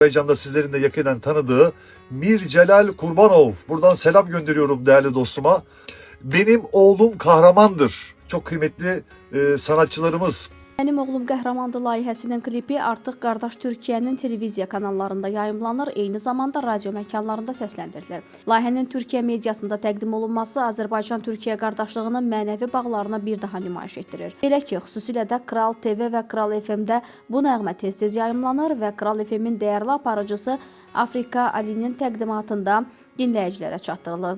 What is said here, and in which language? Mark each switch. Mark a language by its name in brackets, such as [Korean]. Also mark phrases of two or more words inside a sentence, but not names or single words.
[Turkish] Azerbaycan'da sizlerin de yakinen tanıdığı Mircelal Kurbanov. Buradan selam gönderiyorum değerli dostuma. Benim oğlum kahramandır. Çok kıymetli sanatçılarımız. [Azerbaijani] Mənim oğlum qəhrəmandır layihəsinin klipi artıq qardaş Türkiyənin televiziya kanallarında yayımlanır, eyni zamanda radio məkanlarında səsləndirilir. Layihənin Türkiyə mediasında təqdim olunması Azərbaycan-Türkiyə qardaşlığının mənəvi bağlarına bir daha nümayiş etdirir. Belə ki, xüsusilə də Kral TV və Kral FM-də bu nəğmə tez-tez yayımlanır və Kral FM-in dəyərli aparıcısı Afrika Alinin təqdimatında dinləyicilərə çatdırılır.